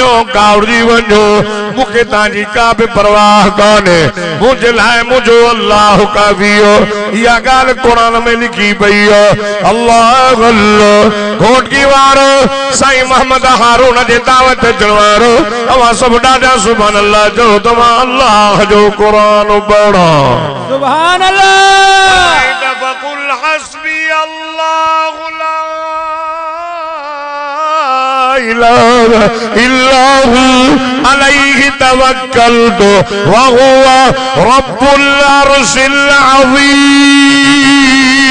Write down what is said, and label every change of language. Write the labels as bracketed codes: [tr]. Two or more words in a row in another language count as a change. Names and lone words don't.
[sd] वञो मूंखे तव्हांजी का बि परवाह कान्हे मुंहिंजे लाइ मुंहिंजो अल्लाह काफ़ी हो इहा ॻाल्हि क़ुरान में लिखी पई अल्लाह अल्लाह घोटकी वारो साईं मोहम्मद हारून जे दावत अचण वारो अवां सभु ॾाढा [ar] سبحان الله [sd] जो तव्हां अल्लाह जो क़ुरान पढ़ो [ar] سبحان الله فقل حسبي الله لا إله إلا هو عليه توكلت وهو رب العرش العظيم